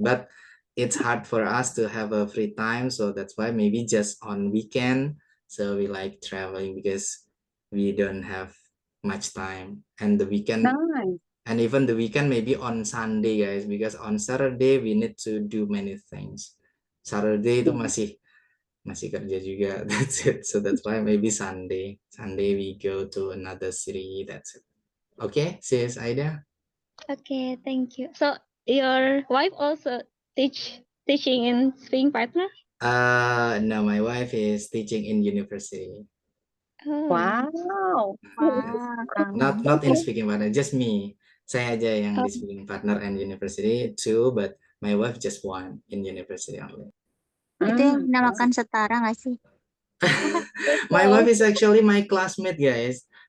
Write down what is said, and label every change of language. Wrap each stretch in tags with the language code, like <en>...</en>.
<en>But it's hard for us to have a free time, so that's why maybe just on weekend. So we like traveling because we don't have much time, and the weekend. Nice. And even the weekend maybe on Sunday guys, because on Saturday we need to do many things.</en> <id>Saturday itu masih kerja juga.</id> <en>That's it. So that's why maybe Sunday we go to another city. That's it. Okay, sis Aida. Okay, thank you. So your wife also teaching in speaking partner? No, my wife is teaching in university. Oh. Wow. Not in speaking partner, just me.</en> <id>Saya aja yang di</id> <en>speaking partner and university too, but my wife just one in university only.</en> <id>Itu yang dinamakan setara nggak sih?</id> <en>My wife is actually my classmate guys.</en>